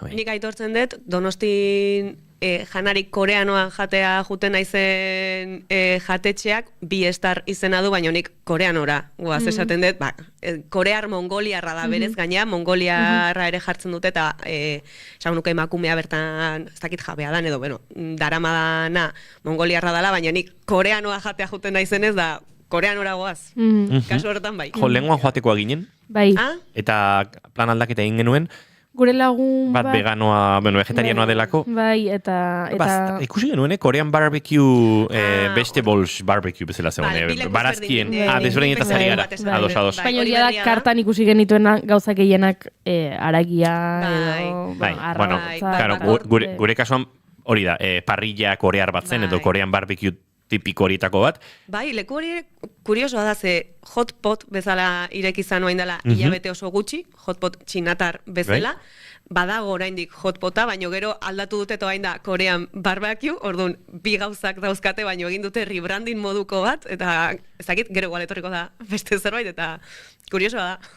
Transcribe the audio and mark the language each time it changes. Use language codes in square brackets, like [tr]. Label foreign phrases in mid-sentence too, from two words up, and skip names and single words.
[eu] Nik aitortzen dut, Donostin janarik koreanoan jatea juten naizen jatetxeak, bi estar izena du, baina nik koreanora guaz esaten dut, korear mongoliarra da berez, gaina mongoliarra ere jartzen dute, eta esagunuka emakumea bertan, ez dakit jabea dan, edo, daramadana mongoliarra dala, baina nik koreanoa jatea juten naizenez, da koreanora goaz. Kasu horretan bai. Jo, lenguan joatekoa ginen. Bai. Eta plan aldaketa egin genuen, gure lagun bat veganoa, vegetarianoa delako. Bai, eta ikusi genuen, [en] Korean barbecue, vegetables barbecue [eu] bezala zegoen, barazkien, desberdin eta zari gara, ados. Espainolia da, kartan ikusi genituen gauzak gehienak aragia, edo, gure kasuan, hori da, parrilla korear bat zen, edo [en] Korean barbecue [eu] tipiko horietako bat. Bai, leku hori kuriosoa da, ze [en] hot pot [eu] bezala ireki izan oain dela hilabete oso gutxi, [en] hot pot [eu] txinatar bezala, badago oraindik [en] hot pota, [eu] baino gero aldatu dute oain da [en] Korean barbecue, [eu] orduan bi gauzak dauzkate, baino egin dute rebranding moduko bat, eta ezakit gero etorriko da beste zerbait, eta kuriosoa da.